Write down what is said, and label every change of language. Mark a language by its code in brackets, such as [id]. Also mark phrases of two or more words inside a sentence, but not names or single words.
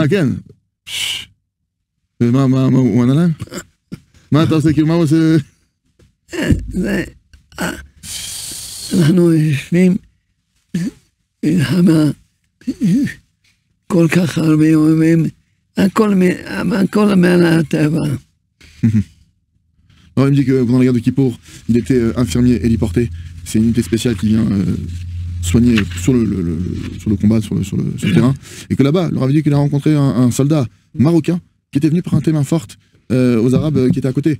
[he] כן. ומה הוא ענה להם? מה אתה עושה? כאילו מה הוא עושה? זה... אנחנו יושבים מלחמה, כל כך הרבה יומים, הכל מעל הטבע. [fr] Il me dit que pendant la guerre de Kippour, il était infirmier héliporté. C'est une unité spéciale qui vient soigner sur le combat, sur le terrain. Et que là-bas, il leur avait dit qu'il a rencontré un soldat marocain qui était venu prêter main forte aux Arabes qui étaient à côté.